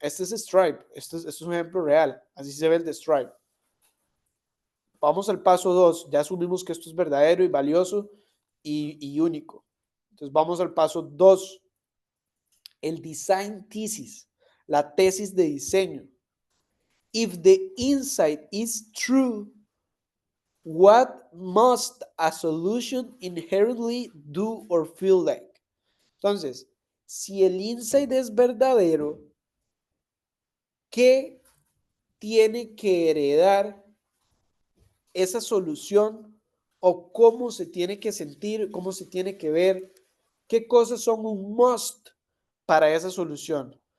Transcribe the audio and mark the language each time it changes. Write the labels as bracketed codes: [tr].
[es] Este es Stripe, este es un ejemplo real, así se ve el de Stripe. Vamos al paso 2, ya asumimos que esto es verdadero y valioso y único. Entonces vamos al paso 2, el design thesis, la tesis de diseño. [en] If the insight is true, what must a solution inherently do or feel like? [es] Entonces, si el insight es verdadero, ¿qué tiene que heredar esa solución o cómo se tiene que sentir, cómo se tiene que ver, qué cosas son un must para esa solución?